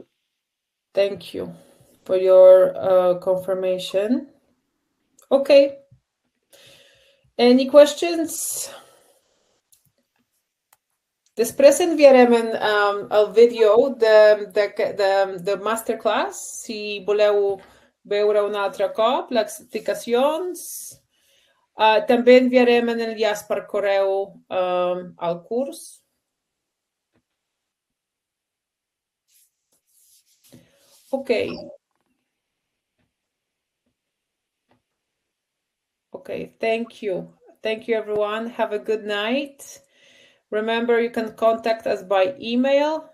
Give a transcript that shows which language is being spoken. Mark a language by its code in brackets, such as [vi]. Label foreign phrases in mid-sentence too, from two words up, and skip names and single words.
[en] Thank you for your confirmation. Okay. Any questions? [ca] Després enviarem el vídeo de masterclass, si voleu veure un altre cop, les explicacions. També enviarem en enllaç per correu al curs. [en] Okay. Okay, thank you. Thank you, everyone. Have a good night. Remember, you can contact us by email.